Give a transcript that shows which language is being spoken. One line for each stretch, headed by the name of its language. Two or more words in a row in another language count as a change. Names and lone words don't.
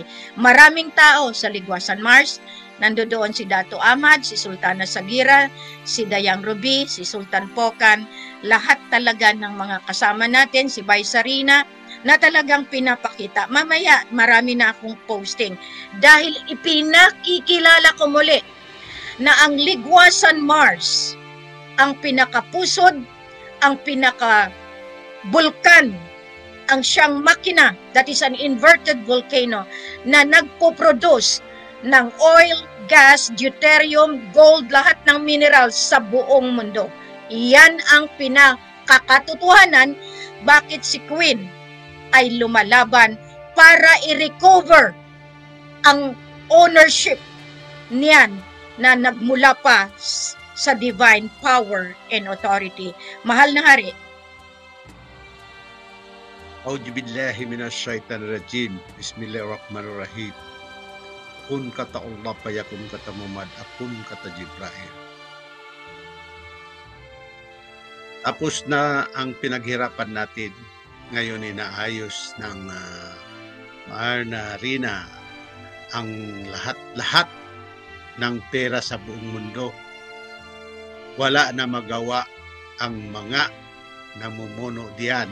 Filipino: Maraming tao sa Ligwasan Mars. Nandoon si Dato Ahmad, si Sultana Sagira, si Dayang Ruby, si Sultan Pokan, lahat talaga ng mga kasama natin, si Bay Sarina, na talagang pinapakita. Mamaya, marami na akong posting dahil ipinakikilala ko muli na ang Ligwasan Mars, ang pinakapusod, ang pinaka-bulkan, ang siyang makina,
English: that is an inverted volcano,
Filipino: na nagpo-produce ng
English: oil, gas, deuterium, gold,
Filipino: lahat ng minerals sa buong mundo. Iyan ang pinakakatotohanan bakit si Queen ay lumalaban para i-recover ang ownership niyan na nagmula pa sa
English: divine power and authority.
Filipino: Mahal na hari,
Arabic: أعوذ بالله من الشيطان الرجيم.
Malay: Bismillahirrahmanirrahim. Kun kata Allah payakun kata Muhammad, akun kata Jibril.
Filipino: Tapos na ang pinaghirapan natin. Ngayon inaayos ng Maarna Rina ang lahat-lahat ng pera sa buong mundo. Wala na magawa ang mga namumuno diyan.